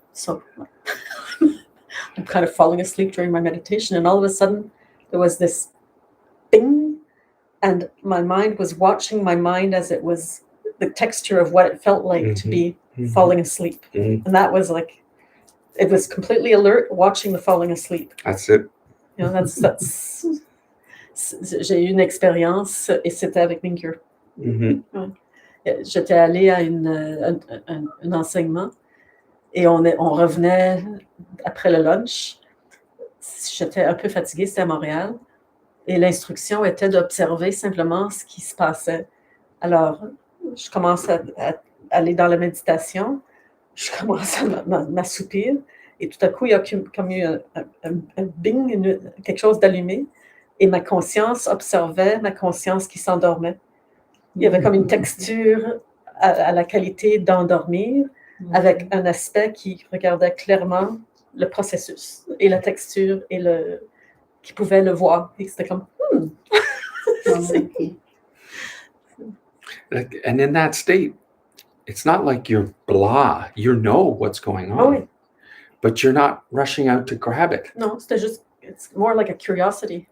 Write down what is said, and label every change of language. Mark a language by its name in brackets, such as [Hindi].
[English] So I'm kind of falling asleep during my meditation, and all of a sudden there was this bing, and my mind was watching my mind as it was the texture of what it felt like to be falling asleep. And that was like, it was completely alert watching the falling asleep. That's it. You know, that's [French] j'ai eu une expérience et c'était avec Minkyur. Mm-hmm. J'étais allée à un enseignement et on revenait après le lunch. J'étais un peu fatiguée, c'était à Montréal. Et l'instruction était d'observer simplement ce qui se passait. Alors, je commence à aller dans la méditation, je commence à m'assoupir, et tout à coup, il y a comme eu un bing, quelque chose d'allumé, et ma conscience observait ma conscience qui s'endormait. Il y avait comme une texture à la qualité d'endormir, avec un aspect qui regardait clairement le processus, et la texture, et qui pouvait le voir. Et c'était comme, [English] And in that state, it's not like you're blah. You know what's going on, [French] oui. [English] but you're not rushing out to grab it. [French] Non, c'était juste, [English] it's more like a curiosity.